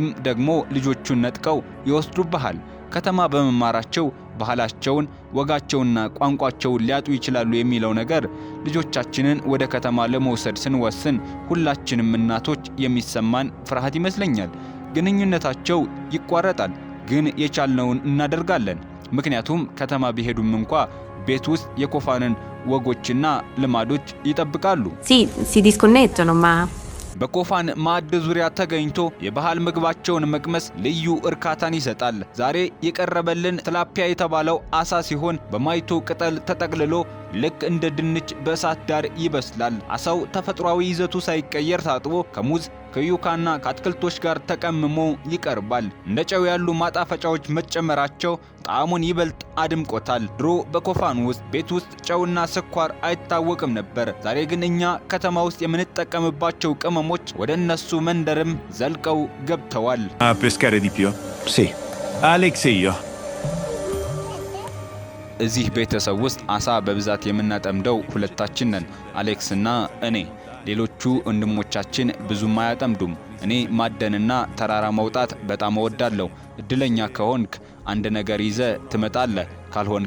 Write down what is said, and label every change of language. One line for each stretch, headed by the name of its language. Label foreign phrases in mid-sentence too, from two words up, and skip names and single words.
Amharic: ደግሞ ልጆቹን ነጥቀው ይወስዱብሃል። ከተማ በመማራቸው ባህላቸውን፣ ወጋቸውና ቋንቋቸውን ሊያጡ ይችላሉ የሚለው ነገር ልጆቻችንን ወደ ከተማ ለመውሰድ ስንወስን ሁላችንም እናቶች የሚሰማን ፍርሃት ይመስለኛል። ግንኙነታቸው ይቋረጣል፣ ግን የቻልነውን እናደርጋለን። ምክንያቱም ከተማ ቢሄዱም እንኳ ቤት ውስጥ የኮፋንን ወጎችና ልማዶች ይጠብቃሉ።
Italian: si disconnettono ma
Amharic: በኮፋን ማዕድ ዙሪያ ተገኝቶ የባህል ምግባቸውን መቅመስ ልዩ እርካታን ይሰጣል። ዛሬ የቀረበልን ትላፒያ የተባለው አሳ ሲሆን በማይቶ ቅጠል ተጠቅልሎ ልክ እንደ ድንች በእሳት ዳር ይበስላል። አሳው ተፈጥሯዊ ይዘቱ ሳይቀየር ታጥቦ ከሙዝ ከዩካና ከአትክልቶች ጋር ተቀምሞ ይቀርባል። እንደ ጨው ያሉ ማጣፈጫዎች መጨመራቸው ጣዕሙን ይበልጥ አድምቆታል። ድሮ በኮፋን ውስጥ ቤት ውስጥ ጨውና ስኳር አይታወቅም ነበር። ዛሬ ግን እኛ ከተማ ውስጥ የምንጠቀምባቸው ቅመሞች ወደ እነሱ መንደርም ዘልቀው ገብተዋል።
Italian: pescare di più? Sì. Alex e io.
Amharic: እዚህ ቤተሰብ ውስጥ አሳ በብዛት የምናጠምደው ሁለታችን ነን፣ አሌክስና እኔ። ሌሎቹ ወንድሞቻችን ብዙም አያጠምዱም። እኔ ማደንና ተራራ መውጣት በጣም እወዳለሁ። እድለኛ ከሆንክ አንድ ነገር ይዘ ትመጣለህ፣ ካልሆንክ